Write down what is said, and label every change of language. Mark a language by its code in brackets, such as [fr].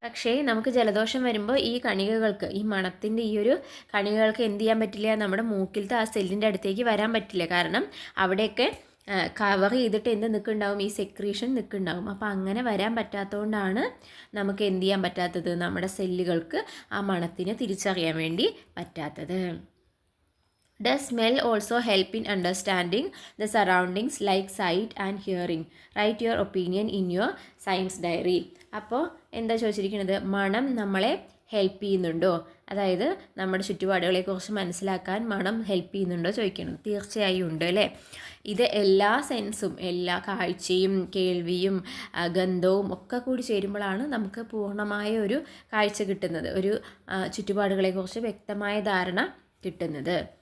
[ml] പക്ഷേ നമുക്ക് ജലദോഷം വരുമ്പോൾ ഈ കണികകൾക്ക്, ഈ മണത്തിൻ്റെ ഈ ഒരു കണികകൾക്ക് എന്ത് ചെയ്യാൻ പറ്റില്ല, നമ്മുടെ മൂക്കിലത്തെ ആ സെല്ലിൻ്റെ അടുത്തേക്ക് വരാൻ പറ്റില്ല. കാരണം അവിടെയൊക്കെ കവർ ചെയ്തിട്ട് എന്ത് നിൽക്കുന്നുണ്ടാവും, ഈ സെക്രീഷൻ നിൽക്കുന്നുണ്ടാവും. അപ്പോൾ അങ്ങനെ വരാൻ പറ്റാത്തതുകൊണ്ടാണ് നമുക്ക് എന്ത് ചെയ്യാൻ പറ്റാത്തത്, നമ്മുടെ സെല്ലുകൾക്ക് ആ മണത്തിനെ തിരിച്ചറിയാൻ വേണ്ടി പറ്റാത്തത്. [en] Does smell also help in understanding the surroundings like sight and hearing? Write your opinion in your science diary. [ml] അപ്പോൾ എന്താ ചോദിച്ചിരിക്കുന്നത്, മണം നമ്മളെ ഹെൽപ്പ് ചെയ്യുന്നുണ്ടോ, അതായത് നമ്മുടെ ചുറ്റുപാടുകളെക്കുറിച്ച് മനസ്സിലാക്കാൻ മണം ഹെൽപ്പ് ചെയ്യുന്നുണ്ടോ ചോദിക്കണം. തീർച്ചയായും ഉണ്ട് അല്ലേ. ഇത് എല്ലാ സെൻസും, എല്ലാ കാഴ്ചയും കേൾവിയും ഗന്ധവും ഒക്കെ കൂടി ചേരുമ്പോഴാണ് നമുക്ക് പൂർണ്ണമായ ഒരു കാഴ്ച കിട്ടുന്നത്, ഒരു ചുറ്റുപാടുകളെക്കുറിച്ച് വ്യക്തമായ ധാരണ കിട്ടുന്നത്.